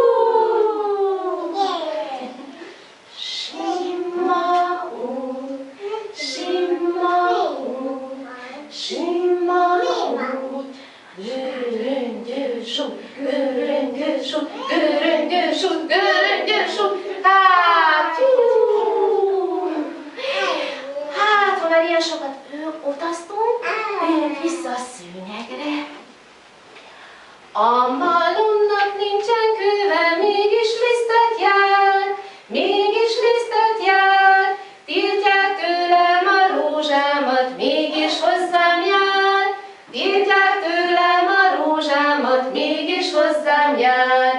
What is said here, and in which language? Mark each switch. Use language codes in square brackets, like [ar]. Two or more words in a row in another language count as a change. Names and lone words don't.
[hu] Sima út, sima út, sima út, göröngyös út, göröngyös út, göröngyös út, göröngyös út, kátyú! Hát, ha már ilyen sokat utaztunk, jöjjünk vissza a szőnyegre. A malomnak nincsen köve, mégis lisztet jár, mégis lisztet jár, tiltják tőlem a rózsámat, mégis hozzám jár, tiltják tőlem a rózsámat, mégis hozzám jár.